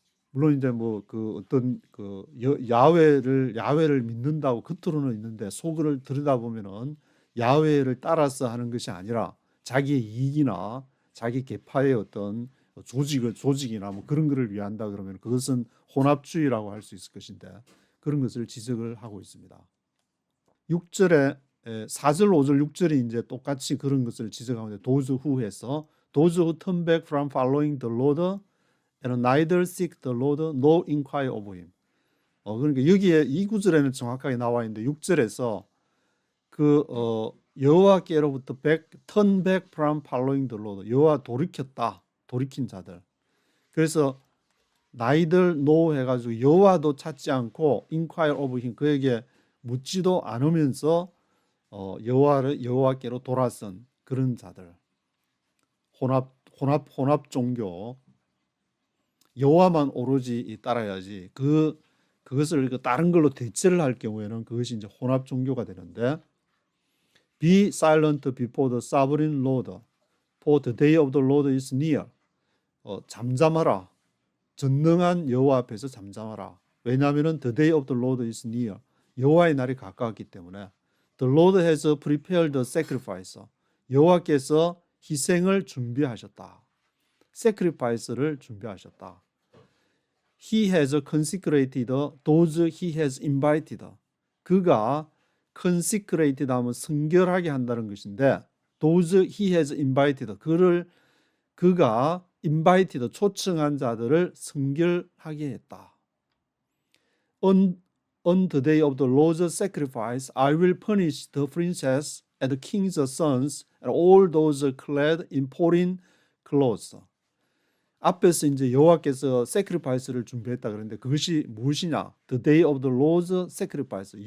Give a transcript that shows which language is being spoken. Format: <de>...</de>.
<ko>물론 이제 뭐 그 어떤 그 야훼를 믿는다고 겉으로는 있는데 속을 들여다보면은 야훼를 따라서 하는 것이 아니라 자기의 이익이나 자기 계파의 어떤 조직이나 뭐 그런 것을 위한다 그러면 그것은 혼합주의라고 할 수 있을 것인데 그런 것을 지적을 하고 있습니다. 6절에 4절, 5절, 6절이 이제 똑같이 그런 것을 지적하는데</ko> <en>those who</en> <ko>해서</ko> <en>those who turn back from following the Lord and neither seek the Lord nor inquire of him.</en> <ko>그러니까 여기에 이 구절에는 정확하게 나와 있는데 6절에서 그 여호와께로부터</ko> <en>turn back from following the Lord</en> <ko>여호와 돌이킨 자들. 그래서</ko> <en>neither no</en> <ko>해가지고 여호와도 찾지 않고</ko> <en>inquire of him</en> <ko>그에게 묻지도 않으면서 여호와께로 돌아선 그런 자들. 혼합 종교. 여호와만 오로지 따라야지 그것을 다른 걸로 대체를 할 경우에는 그것이 이제 혼합 종교가 되는데</ko> <en>Be silent before the sovereign Lord, for the day of the Lord is near.</en> <ko>잠잠하라. 전능한 여호와 앞에서 잠잠하라. 왜냐하면</ko> <en>the day of the Lord is near.</en> <ko>여호와의 날이 가까웠기 때문에</ko> <en>the Lord has prepared the sacrifice.</en> <ko>여호와께서 희생을 준비하셨다. sacrifice를 준비하셨다.</ko> <en>He has consecrated those he has invited.</en> <ko>그가 consecrated 하면 성결하게 한다는 것인데</ko> <en>those he has invited.</en> <ko>그가 invited 초청한 자들을 성결하게 했다.</ko> <en>On the day of the Lord's sacrifice, I will punish the princess and the king's sons and all those clad in foreign clothes.</en> <ko>앞에서 이제 여호와께서 sacrifice를 준비했다 그랬는데 그것이 무엇이냐?</ko> <en>The day of the Lord's sacrifice.</en>